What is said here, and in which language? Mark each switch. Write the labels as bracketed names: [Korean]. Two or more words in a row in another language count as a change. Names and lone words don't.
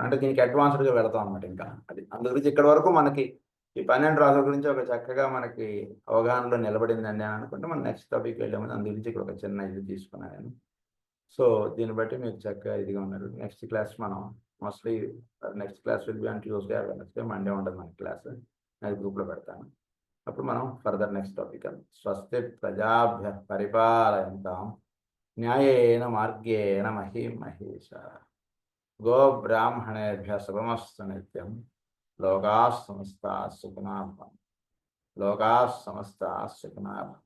[Telugu] అంటే దీనికి అడ్వాన్స్డ్గా వెళతాం అన్నమాట. ఇంకా అది అందు గురించి ఇక్కడ వరకు మనకి ఈ 12 రాసుల గురించి ఒక చక్కగా మనకి అవగాహనలో నిలబడిందండి అని అనుకుంటే మనం [English] next topic [Telugu] వెళ్ళే ముందు అందు గురించి ఇక్కడ ఒక చిన్న ఇది తీసుకున్నాను నేను. సో దీన్ని బట్టి మీకు చక్కగా ఇదిగా ఉన్నారు. [English] next class మనం mostly next class will be on Tuesday or Wednesday. [Telugu] మండే ఉండదు మన క్లాస్, అది గ్రూప్లో పెడతాను. అప్పుడు మనం [English] further next topic [Sanskrit] అది స్వస్తి ప్రజాభ్య పరిపాలయంతాం న్యాయేన మార్గేణ మహీమహేష గో బ్రాహ్మణేభ్య శుభమస్తు నిత్యం. లోకాః సమస్తాః సుఖినః భవంతు. లోకాః సమస్తాః సుఖినః భవంతు.